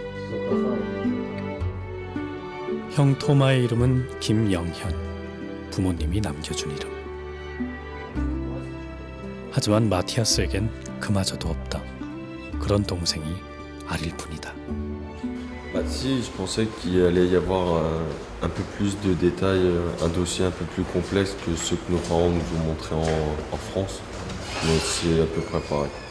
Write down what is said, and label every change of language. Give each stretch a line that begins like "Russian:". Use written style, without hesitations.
French: Donc l'enfant.
Korean: 형 토마의 이름은 김영현. 부모님이 남겨준 이름. 하지만 마티아스에겐 그마저도 없다. 그런 동생이 아릴 뿐이다.
French: Bah si, je pensais qu'il allait y avoir un peu plus de détails, un dossier un peu plus complexe que ceux que nos parents nous ont montrés en France. Mais c'est à peu près pareil.